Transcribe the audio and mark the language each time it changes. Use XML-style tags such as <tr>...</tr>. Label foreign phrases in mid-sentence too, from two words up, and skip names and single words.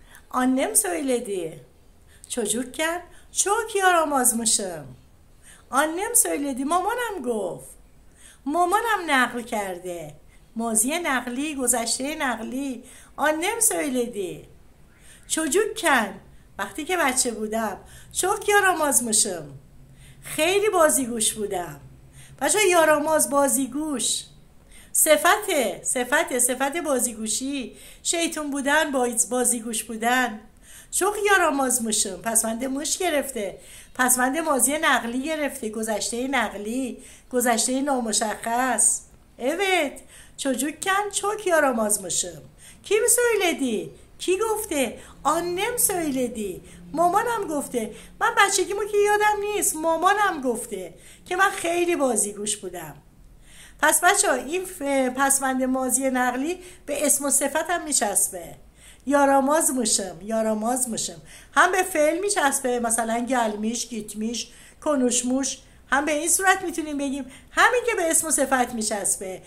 <tr>Annem söyledi. Çocukken çok yaramazmışım. Annem söyledi.</tr> <fa>مامانم گفت. مامانم نقل کرده. ماضی نقلی، گذشته نقلی.</fa> <tr>annem söyledi.</tr> <fa>çocukken وقتی که بچه بودم</fa> <tr>çok yaramazmışım.</tr> <fa>خیلی بازیگوش بودم. بچه یاراماز بازیگوش صفت بازیگوشی، شیطون بودن، بازیگوش بودن.</fa> <tr>çok yaramazmışım</tr> <fa>پسوند موش گرفته، پسوند ماضی نقلی گرفته، گذشته نقلی، گذشته نامشخص.</fa> <tr>evet çocukken çok yaramazmışım. kim söyledi؟</tr> <fa>کی گفته؟</fa> <tr>annem söyledi.</tr> <fa>مامانم گفته. من بچگیمو که یادم نیست، مامانم گفته که من خیلی بازیگوش بودم. پس بچه ها این پسوند ماضی نقلی به اسم و صفت هم میچسبه. یاراماز میشم هم به فعل میچسبه، مثلا</fa> <tr>gelmiş, gitmiş, konuşmuş,</tr> <fa>هم به این صورت میتونیم بگیم، همین که به اسم و صفت میچسبه.</fa>